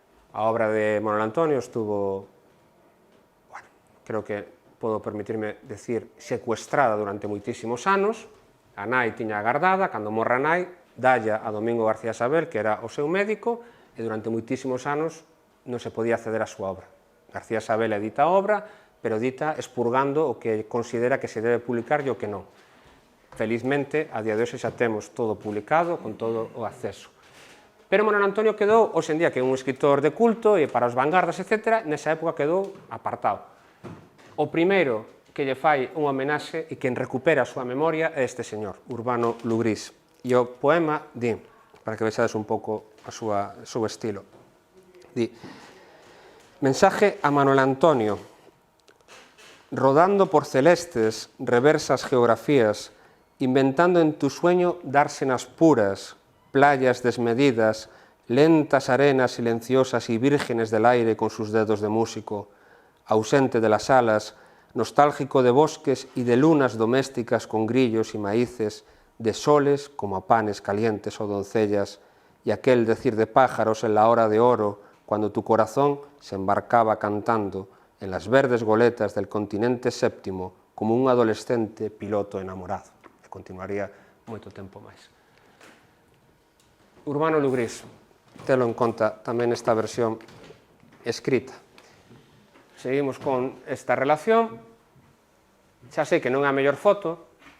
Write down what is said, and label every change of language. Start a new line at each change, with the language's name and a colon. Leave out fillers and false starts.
Galician: A obra de Manuel Antonio estuvo, bueno, creo que podo permitirme decir, secuestrada durante moitísimos anos. A nai tiña agardada, cando morra a nai, dalla a Domingo García Sabel, que era o seu médico, e durante moitísimos anos non se podía acceder á súa obra. García Sabel edita a obra, pero edita expurgando o que considera que se debe publicar e o que non. Felizmente, a día de hoxe xa temos todo publicado, con todo o acceso. Pero Manuel Antonio quedou, hoxe en día, que é un escritor de culto e para os vanguardas, etc., nesa época quedou apartado. O primeiro que lle fai unha homenaxe e quen recupera a súa memoria é este señor, Urbano Lugrís. E o poema di, para que vexades un pouco o seu estilo, di:
Spanish: mensaje a Manuel Antonio, rodando por celestes, reversas geografías, inventando en tu sueño dársenas puras, playas desmedidas, lentas arenas silenciosas y vírgenes del aire con sus dedos de músico, ausente de las alas, nostálgico de bosques y de lunas domésticas con grillos y maíces, de soles como a panes calientes o doncellas, y aquel decir de pájaros en la hora de oro, cuando tu corazón se embarcaba cantando en las verdes goletas del continente séptimo como un adolescente piloto enamorado.
Galician: E continuaría moito tempo máis. Urbano Lugrís, telo en conta tamén esta versión escrita. Seguimos con esta relación. Xa sei que non é a mellor foto.